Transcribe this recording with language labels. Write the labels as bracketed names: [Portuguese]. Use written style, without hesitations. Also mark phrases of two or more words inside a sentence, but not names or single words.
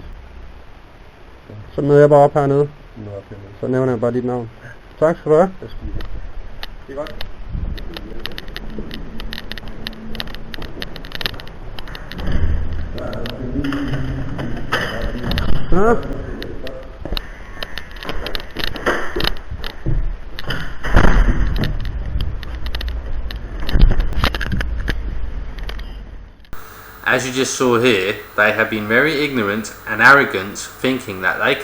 [Danish] Så møder jeg bare op hernede. Så nævner jeg bare dit navn. Tak skal du have. Det er godt. Ja. [English] As you just saw here, they have been very ignorant and arrogant, thinking that they